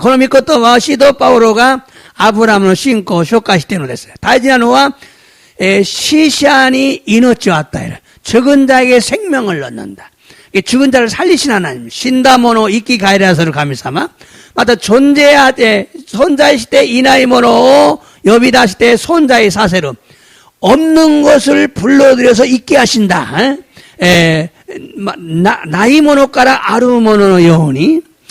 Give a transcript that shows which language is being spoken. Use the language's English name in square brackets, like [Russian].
[Japanese] この御言葉は使徒パウロがアブラムの信仰を紹介しているのです。大事なのは 死者に命を与える。 [Korean] 죽은 자에게 생명을 넣는다. 죽은 자를 살리신 하나님. [Japanese] 死んだ者を生き返らせる神様。また存在していないものを呼び出して存在させる。 [Korean] 없는 것을 불러들여서 있게 하신다. [Japanese] 나이ものからあるもののように、